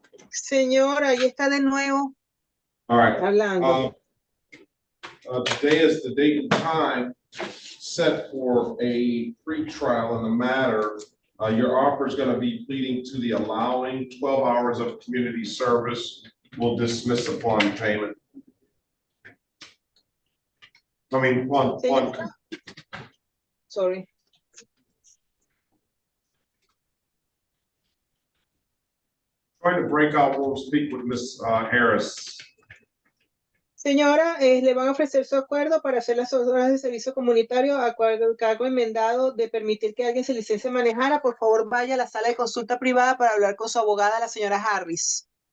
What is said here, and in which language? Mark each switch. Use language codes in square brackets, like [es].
[es] Señora, ahí está de nuevo. [en] All right. [es] Hablando. [en] Today is the date and time set for a pre-trial in the matter. Your offer is going to be pleading to the allowing 12 hours of community service. Will dismiss upon payment. I mean, one. Sorry. Trying to break out, we'll speak with Ms. Harris. [es] Señora, le van a ofrecer su acuerdo para hacer las horas de servicio comunitario, acuerdo, cargo enmendado de permitir que alguien se licencie a manejar. Por favor, vaya a la sala de consulta privada para hablar con su abogada, la señora Harris.